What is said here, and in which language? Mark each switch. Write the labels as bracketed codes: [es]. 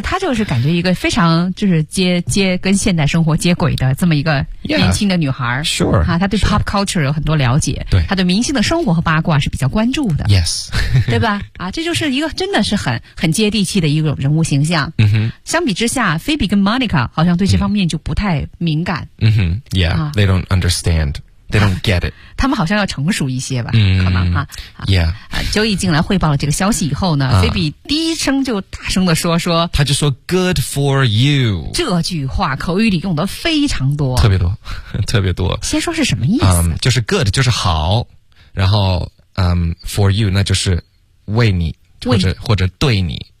[zh] 他就是感觉一个非常就是接跟现代生活接轨的这么一个年轻的女孩， [en] yeah, sure， [zh] 哈、啊，她对 pop culture 有很多了解，对，她对明星的生活和八卦是比较关注的 [en] ，yes， [zh] 对吧？啊，这就是一个真的是很接地气的一种人物形象。嗯哼，相比之下，菲比跟 Monica 好像对这方面就不太敏感。 [en] 嗯哼 ，Yeah，、啊、they don't understand, they don't get it. [zh] 他们好像要成熟一些吧？嗯、可能哈、啊。 [en] Yeah， [zh] Joey 进来汇报了这个消息以后呢，菲比第一声就大声的说，他就说 [en] "Good for you"， [zh] 这句话口语里用的非常多，特别多，特别多。先说是什么意思？就是 good 就是好，然后for you 那就是为你，或者对你。